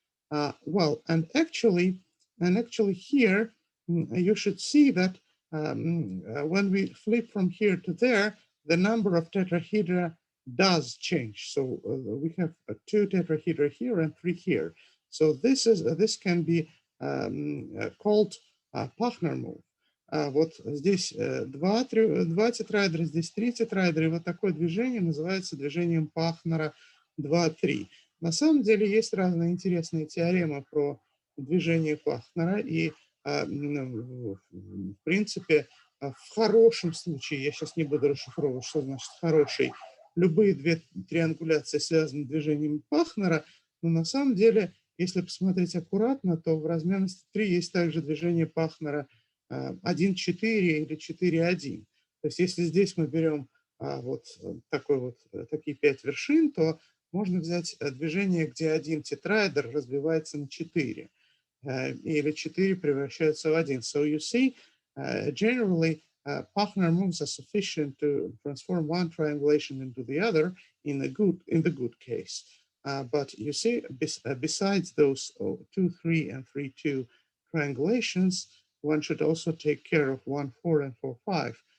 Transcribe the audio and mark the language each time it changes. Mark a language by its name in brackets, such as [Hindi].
[English] And actually here, you should see that when we flip from here to there, the number of tetrahedra does change. So we have two tetrahedra here and three here. So this can be called Pachner move. [Russian] Вот здесь два тетраэдра, здесь три тетраэдра, и вот такое движение называется движением Пахнера 2-3. На самом деле есть разные интересные теоремы про движение Пахнера, и в принципе в хорошем случае, я сейчас не буду расшифровывать, что значит хороший, любые две триангуляции связаны с движением Пахнера, но на самом деле, если посмотреть аккуратно, то в размерности 3 есть также движение Пахнера 1,4 или 4,1. То есть если здесь мы берем такие 5 вершин, то можно взять движение, где один тетраэдр разбивается на 4, или 4 превращаются в 1. [English] So you see, generally, Pachner moves are sufficient to transform one triangulation into the other in the good case. But you see, besides those 2, 3, and 3, 2 triangulations, one should also take care of 1, 4, and 4, 5.